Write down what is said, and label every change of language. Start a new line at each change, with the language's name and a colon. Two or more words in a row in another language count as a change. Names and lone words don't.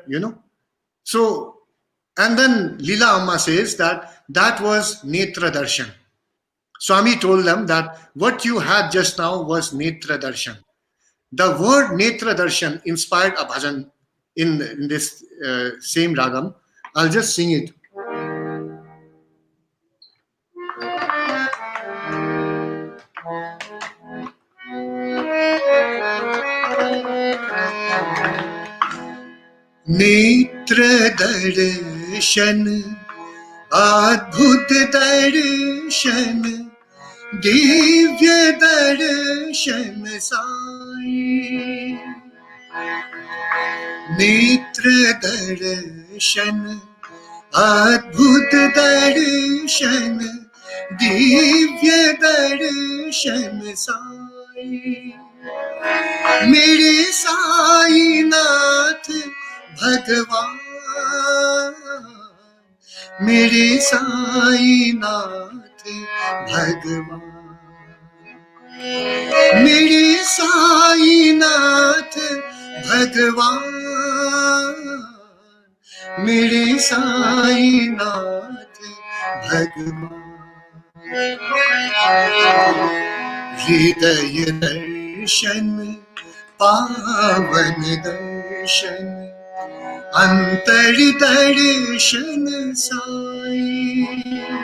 English: So, and then Leela Amma says that was
Hindi: नेत्र दर्शन.
English: Swami told them that what you had just now was
Hindi: नेत्र दर्शन.
English: The word
Hindi: नेत्र दर्शन
English: inspired a bhajan in this same ragam. I'll just sing it.
Hindi: नेत्र दर्शन, अद्भुत दर्शन, दिव्य दर्शन साई. नेत्र दर्शन, अद्भुत दर्शन, दिव्य दर्शन साई. मेरे साई नाथ भगवान, मेरे साई नाथ भगवान, मेरे साई नाथ भगवान, मेरे साई नाथ भगवान. हृदय दर्शन पावन दर्शन अंतर दर्शन साई